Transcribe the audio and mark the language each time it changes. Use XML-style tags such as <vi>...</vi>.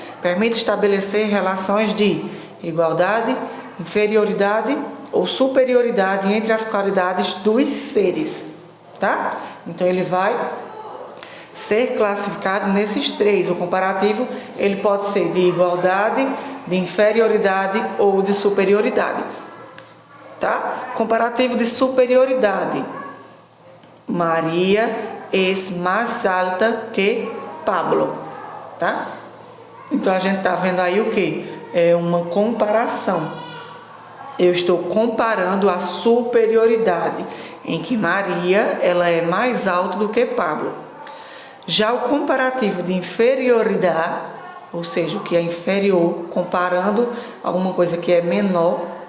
<pt>Permite estabelecer relações de igualdade, inferioridade ou superioridade entre as qualidades dos seres, tá? Então ele vai ser classificado nesses 3. O comparativo, ele pode ser de igualdade, de inferioridade ou de superioridade, tá? Comparativo de superioridade:</pt> <es>Maria es más alta que Pablo, tá?</es> <pt>Então a gente tá vendo aí o que? É uma comparação. Eu estou comparando a superioridade, em que Maria ela é mais alta do que Pablo. Já o comparativo de inferioridade, ou seja, o que é inferior, comparando alguma coisa que é menor.</pt>